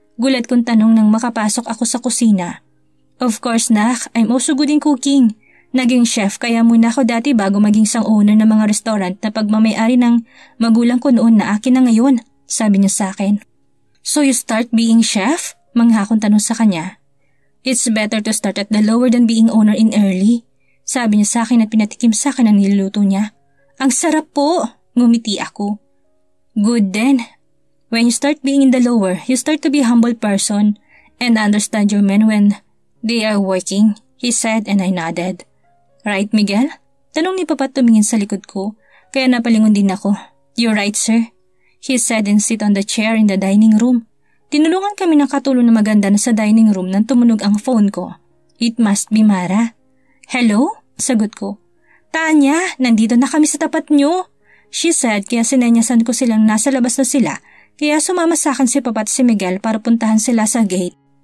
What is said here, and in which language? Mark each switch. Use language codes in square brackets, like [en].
[tl] Gulat kong tanong nang makapasok ako sa kusina. [en] Of course, [tl] Nak. [en] I'm also good in cooking. [tl] Naging chef kaya muna ako dati bago maging isang owner ng mga restaurant na pagmamayari ng magulang ko noon na akin na ngayon, sabi niya sa akin. [en] So you start being chef? [tl] Mangha kong tanong sa kanya. [en] It's better to start at the lower than being owner in early. [tl] Sabi niya sa akin at pinatikim sa akin ang niluluto niya. Ang sarap po, ngumiti ako. [en] Good then. When you start being in the lower, you start to be a humble person and understand your men when they are working, he said and I nodded. Right, Miguel? [tl] Tanong ni Papa tumingin sa likod ko, kaya napalingon din ako. [en] You're right, sir. He said and sit on the chair in the dining room. [tl] Tinulungan kami ng katulong na maganda na sa dining room nang tumunog ang phone ko. [en] It must be Mara. Hello? [tl] Sagot ko. Tanya, nandito na kami sa tapat nyo. [en] She said [tl] kaya sinenyasan ko silang nasa labas na sila, kaya sumama sa akin si Papa at si Miguel para puntahan sila sa gate.